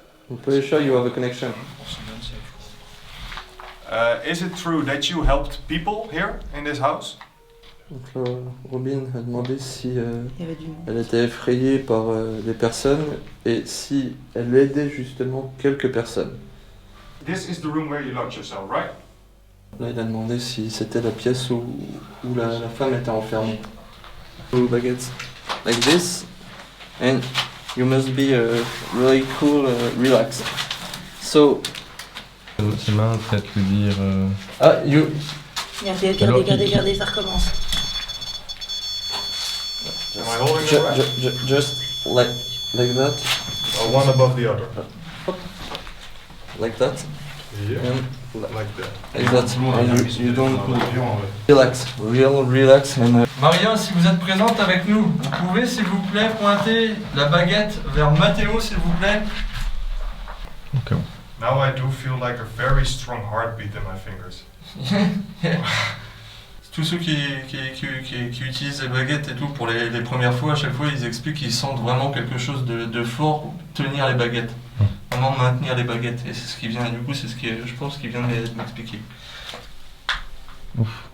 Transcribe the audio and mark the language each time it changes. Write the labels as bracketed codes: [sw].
[en] I'm pretty sure you have a connection. Is it true that you helped people here in this house? [fr] Donc là, Robin a demandé si Il y avait du monde. elle était effrayée par des personnes et si elle aidait justement quelques personnes. [en] This is the room where you locked yourself, right? [fr] Là, il a demandé si c'était la pièce où la femme était enfermée. [en] Two baguettes like this, and you must be really cool, relaxed. So, [fr] Ses mains, peut-être lui dire... [en] you. [fr] Regardez, Alors, regardez, ça recommence. [en] Am I holding it right? Just like that, One above the other. like that, Yeah. and Like that. like that. And you don't relax, relax. And, [fr] Maria, si vous êtes présente avec nous, vous pouvez s'il vous plaît pointer la baguette vers Matteo s'il vous plaît. Ok. [en] Now I do feel like a very strong heartbeat in my fingers. [fr] Tous ceux qui utilisent les baguettes et tout pour les premières fois, à chaque fois ils expliquent qu'ils sentent vraiment quelque chose de fort pour tenir les baguettes. Vraiment maintenir les baguettes. Et c'est ce qui vient, du coup, c'est ce qui, je pense, qu'il vient de m'expliquer. Ouf.